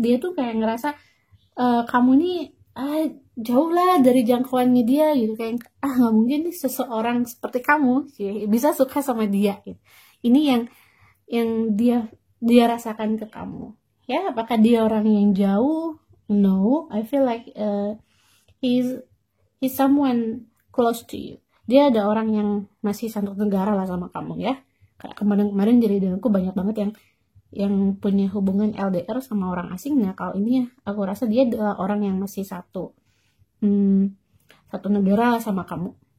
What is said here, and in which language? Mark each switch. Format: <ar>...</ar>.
<id>Dia tuh kayak ngerasa kamu nih jauh lah dari jangkauannya dia gitu. Kayak nggak mungkin nih seseorang seperti kamu bisa suka sama dia gitu. Ini yang dia rasakan ke kamu ya. Apakah dia orang yang jauh?</id> <en>No, I feel like he's someone close to you.</en> <id>Dia ada orang yang masih satu negara lah sama kamu ya. Kayak kemarin jadi aku banyak banget yang punya hubungan LDR sama orang asing. Nah kalau ini ya aku rasa dia adalah orang yang masih satu negara sama kamu.</id>